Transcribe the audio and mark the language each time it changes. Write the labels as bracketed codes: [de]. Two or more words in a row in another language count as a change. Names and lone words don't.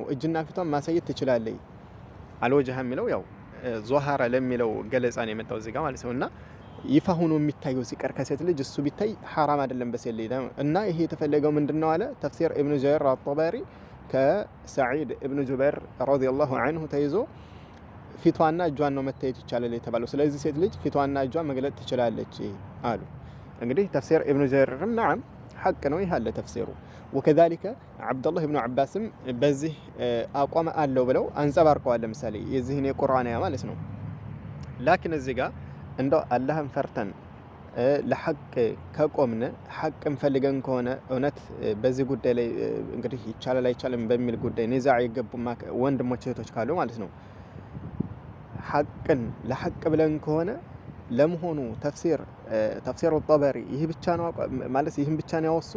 [am] እጅና ፊቷን ማሳየት ትችላለች። አልወጅሃ የሚለው ያው ዙሐራ ለሚለው ገለጻ ነው የመጣው እዚህ ጋር ማለት ነውና ይፋ ሆኖ የሚታየው ሲቀር ከሴት ልጅ እሱ ቢታይ حرام አይደለም በሴት ልጅ እና ይሄ የተፈለገው ምንድነው አለ ተፍሲር ኢብኑ ጀሪር አልጠበሪ ከሰዒድ ኢብኑ ጁበይር [ar] رضي الله عنه [am] ተይዞ ፊቷና እጇን ነው መታየት ይቻላል የተባለው። ስለዚህ ሴት ልጅ ፊቷና እጇን መግለጥ ትችላለች አሉ። እንግዲህ ተፍሲር ኢብኑ ጀሪርም [ar] نعم حق [am] ነው ይሃለ ተፍሲሩ። [ar] وكذلك عبد الله بن عباس [am] በዚህ አቋም አለው ብለው አንጸባርቀዋል። ለምሳሌ የዚህን የቁርአን ያ ማለት ነው። ላኪን እዚህ ጋር እንደው አላህን ፈርተን ለሐቅ ከቆምን ሐቅን ፈልገን ከሆነ እውነት በዚህ ጉዳይ ላይ እንግዲህ ይቻላል አይቻልም በሚል ጉዳይ ንዛዕ የገቡ ወንድሞች እህቶች ካሉ ማለት ነው ሐቅን ለሐቅ ብለን ከሆነ ለመሆኑ ተፍሲር አልጠበሪ ይህ ብቻ ነው ማለት ይህን ብቻ ነው ያወሱት?